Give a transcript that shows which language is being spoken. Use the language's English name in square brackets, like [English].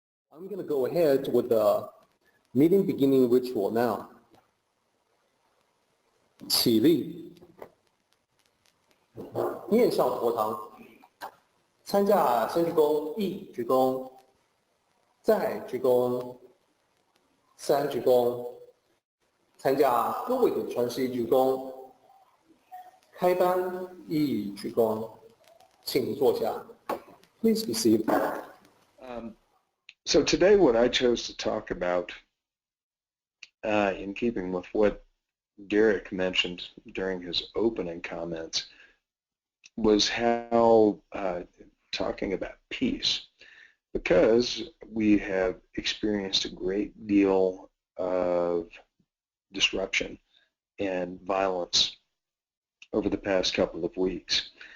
[English] I'm going to go ahead with the meeting beginning ritual now. [Chinese] 起立，面向佛堂，参加先鞠躬，一鞠躬，再鞠躬，三鞠躬，参加各位的传世一鞠躬，开班一鞠躬，请坐下。 [English] Please be seated. So today what I chose to talk about, in keeping with what Derek mentioned during his opening comments, was how talking about peace, because we have experienced a great deal of disruption and violence over the past couple of weeks.